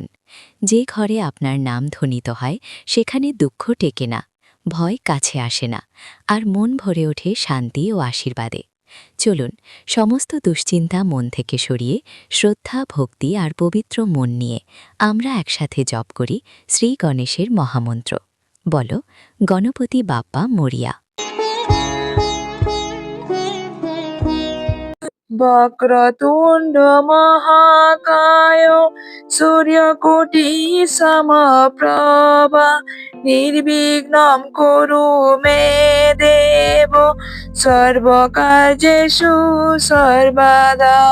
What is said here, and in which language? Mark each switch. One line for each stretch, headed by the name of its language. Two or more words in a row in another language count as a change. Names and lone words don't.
Bangla: যে ঘরে আপনার নাম ধ্বনিত হয় সেখানে দুঃখ টেকে না, ভয় কাছে আসে না, আর মন ভরে ওঠে শান্তি ও আশীর্বাদে। চলুন সমস্ত দুশ্চিন্তা মন থেকে সরিয়ে শ্রদ্ধা, ভক্তি আর পবিত্র মন নিয়ে আমরা একসাথে জপ করি শ্রী গণেশের মহামন্ত্র।
Marathi: বলো, गणपती बाप्पा मोरया।
Sanskrit: वक्रतुण्ड महाकाय सूर्यकोटि समप्रभ निर्विघ्नं कुरु मे देव सर्वकार्येषु सर्वदा।